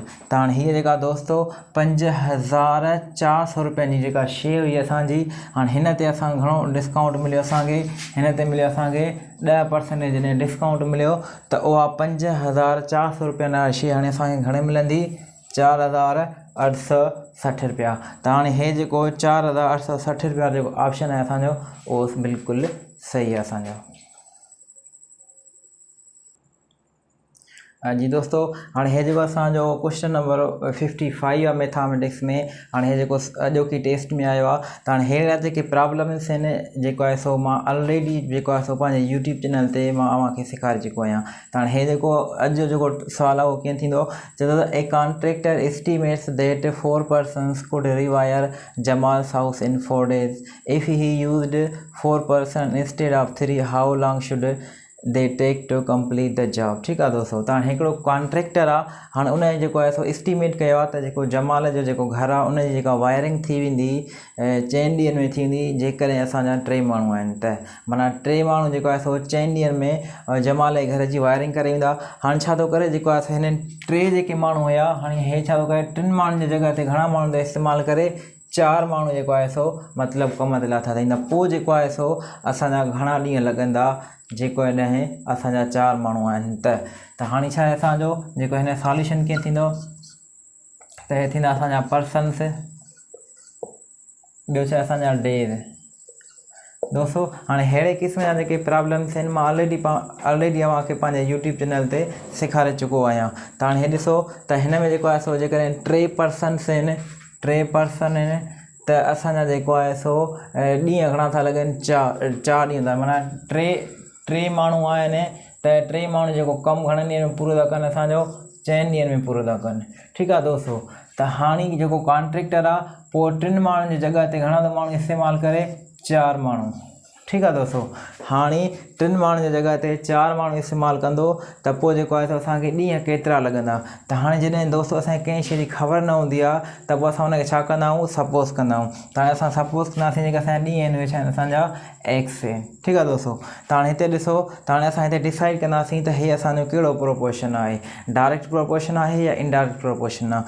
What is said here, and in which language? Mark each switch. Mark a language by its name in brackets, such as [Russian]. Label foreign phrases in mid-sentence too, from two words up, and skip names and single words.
[Sindhi] त हाणे हीअ जेका दोस्तों 5,400 रुपयनि जी जेका शे हुई असांजी, हाणे हिन ते असांखे घणो डिस्काउंट मिलियो असांखे हिन ते मिलियो असांखे 10% जॾहिं डिस्काउंट मिलियो त उहा 5,400 रुपयनि वारी शे हाणे असांखे घणे मिलंदी 4,860 रुपया। त हाणे हे जेको 4,860 रुपया जेको ऑप्शन आहे असांजो उहो बिल्कुलु सही है असांजो। जी दोस्तों, हाँ हे जो असो क्वेश्चन नंबर 55 आहे मैथमेटिक्स में। हाँ हे जो अॼोकी टेस्ट में आयो आहे। तो हाँ हेड़ा जो प्रॉब्लम्स [Hindi] हैं जो है सो [Sindhi] मां ऑलरेडी [Hindi] जो है सो [Sindhi] पंहिंजे यूट्यूब चैनल ते मां अवांखे सेखारे चुको आहियां। तो हाँ हे जो अॼु जो सवाल आहे वो कीअं थींदो, चवंदो [English] a contractor estimates that 4 persons could rewire Jamal's house in 4 days. If he used 4 person instead of 3, how long should they take to complete the job? [Hindi] ठीक है [Sindhi] दोस्तों, तो हिकिड़ो कॉन्ट्रैक्टर आहे। हाँ उन जो है सो एस्टिमेट कयो आहे त जेको जमाल जो जेको घर आहे उन जी जेका वायरिंग थी वेंदी 4 ॾींहंनि में थींदी जेकॾहिं असांजा 3 माण्हू आहिनि। त माना 3 माण्हू जेको आहे सो 4 ॾींहंनि में जमाल जे घर जी वायरिंग करे ईंदा। हाणे छा थो करे जेको आहे हिननि 3 जेके माण्हू हुया, हाणे हे छा थो करे 3 माण्हुनि जी जॻह ते घणा माण्हुनि जो इस्तेमालु करे 4 माण्हू जेको आहे सो मतिलबु कम ते लाथा त ईंदा। पोइ जेको आहे सो असांजा घणा ॾींहं लॻंदा जेको ॾहें असांजा 4 माण्हू आहिनि। त हाणे छा आहे असांजो जेको हिन सॉल्यूशन कीअं थींदो त हे थींदा असांजा पर्सन्स, ॿियो छा असांजा डेज। दोस्तों हाँ हेड़े क़िस्म जा जेके प्रॉब्लम्स आहिनि मां ऑलरेडी अवांखे पंहिंजे यूट्यूब चैनल ते सेखारे चुको आहियां। त हाणे हे ॾिसो त हिन में जेको आहे सो जेकॾहिं 3 पर्सन्स आहिनि 3 पर्सन आहिनि त असांजा जेको आहे सो ॾींहं घणा था लॻनि 4 ॾींहं था, माना 3 माण्हू आहिनि त 3 माण्हू जेको कमु घणनि ॾींहंनि में पूरो था कनि असांजो 4 ॾींहंनि में पूरो था कनि। ठीकु आहे दोस्तों, त हाणे जेको कॉन्ट्रैक्टर आहे पोइ 3 माण्हुनि जी जॻह ते घणा माण्हू इस्तेमालु करे 4 माण्हू। [Hindi] ठीक है [Sindhi] दोस्तों, हाँ 3 माण्हुनि जी जॻह ते 4 माण्हू इस्तेमालु कंदो त पोइ जेको आहे असांखे ॾींहं केतिरा लॻंदा। त हाणे जॾहिं दोस्तो असांखे कंहिं शइ जी ख़बर न हूंदी आहे त पोइ असां हुनखे छा कंदा आहियूं, सपोज़ कंदा आहियूं। त हाणे असां सपोज़ कंदासीं जेके असांजा ॾींहं आहिनि उहे छा आहिनि, असांजा एक्स आहिनि। ठीकु आहे दोस्तो। त हाणे हिते ॾिसो, त हाणे असां हिते डिसाइड कंदासीं त हे असांजो कहिड़ो प्रोपोर्शन आहे, डायरेक्ट प्रोपोर्शन आहे या इनडायरेक्ट प्रोपोर्शन आहे।